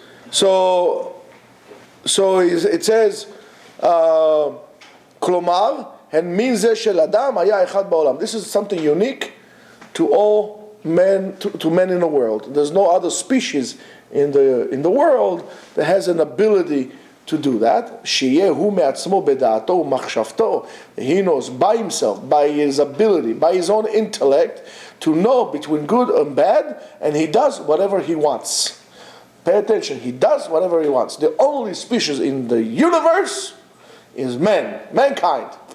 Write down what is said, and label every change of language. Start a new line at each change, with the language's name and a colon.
English: So it says,
Hebrew: כלומר, הן מין זה של אדם היה אחד בעולם.
English: This is something unique to all men, to men in the world. There's no other species in the world that has an ability to do that.
Hebrew: שיהיה הוא מעצמו בדעתו ומחשבתו.
English: He knows by himself, by his ability, by his own intellect, to know between good and bad, and he does whatever he wants. Pay attention, he does whatever he wants. The only species in the universe is mankind.